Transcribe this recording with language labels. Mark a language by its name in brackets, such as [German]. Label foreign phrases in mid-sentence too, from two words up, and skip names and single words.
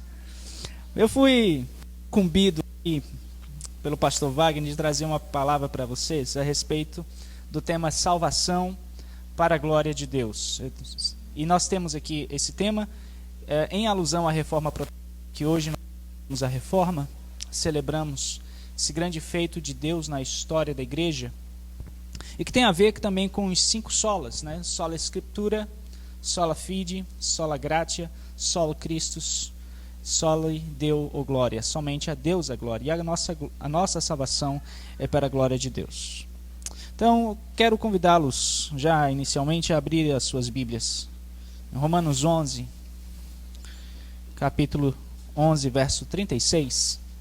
[Portuguese] Eu fui incumbido aqui pelo pastor Wagner de trazer uma palavra para vocês a respeito do tema salvação para a glória de Deus. E nós temos aqui esse tema em alusão à reforma protestante, que hoje nós temos a reforma, celebramos esse grande feito de Deus na história da igreja, e que tem a ver também com os 5 solas, né? [Latin] Sola Escritura, sola Fide, sola Gratia, solo Christus, soli Deo [Portuguese] o glória, somente a Deus a glória, e a nossa salvação é para a glória de Deus. Então, quero convidá-los já inicialmente a abrir as suas Bíblias. Em Romanos 11, capítulo 11, verso 36.